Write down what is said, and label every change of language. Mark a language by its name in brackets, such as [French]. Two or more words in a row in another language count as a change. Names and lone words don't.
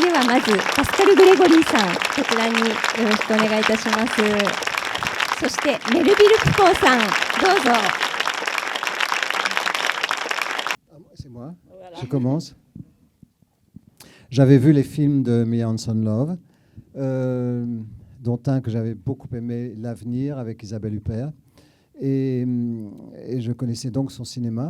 [Japanese] まずパスカル・グレゴリーさん、こちらによろしくお願いいたします。そしてメルビル・ピコーさん、どうぞ。 [French] C'est moi. Je commence. J'avais vu les films de Mia Hansen-Løve, dont un que j'avais beaucoup aimé, L'Avenir, avec Isabelle Huppert. Et je connaissais donc son cinéma.